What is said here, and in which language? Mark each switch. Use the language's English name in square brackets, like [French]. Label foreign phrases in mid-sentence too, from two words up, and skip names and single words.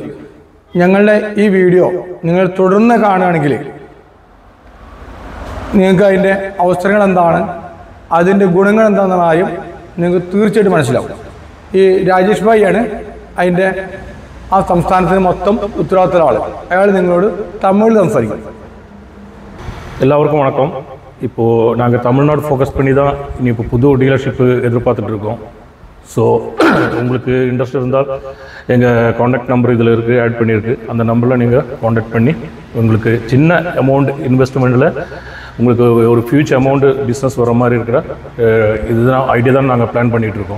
[Malayalam] ഞങ്ങളുടെ ഈ വീഡിയോ നിങ്ങൾ തുടർന്ന് കാണുകയാണെങ്കിൽ നിങ്ങൾക്ക് അതിൻ്റെ അവസരങ്ങൾ എന്താണ്, അതിൻ്റെ ഗുണങ്ങൾ എന്താണെന്ന കാര്യം നിങ്ങൾക്ക് തീർച്ചയായിട്ടും മനസ്സിലാവും. ഈ രാജേഷ് ഭായിയാണ് അതിൻ്റെ ആ സംസ്ഥാനത്തിന് മൊത്തം ഉത്തരവാദിത്തമുള്ള ആൾ. അയാൾ നിങ്ങളോട് തമിഴിൽ സംസാരിക്കും. [Tamil] எல்லாருக்கும் வணக்கம். இப்போது நாங்கள் தமிழ்நாடு ஃபோக்கஸ் பண்ணி தான் இனி இப்போ புது டீலர்ஷிப்பு எதிர்பார்த்துட்ருக்கோம். ஸோ உங்களுக்கு இன்ட்ரெஸ்ட் இருந்தால் எங்கள் [English] contact number [Tamil] இதில் இருக்குது, ஆட் பண்ணியிருக்கு. அந்த நம்பரில் நீங்கள் காண்டாக்ட் பண்ணி உங்களுக்கு சின்ன [English] amount investment [Tamil] உங்களுக்கு ஒரு [English] future amount business [Tamil] வர மாதிரி இருக்கிற இதுதான் ஐடியா தான் நாங்கள் பிளான் பண்ணிகிட்ருக்கோம்.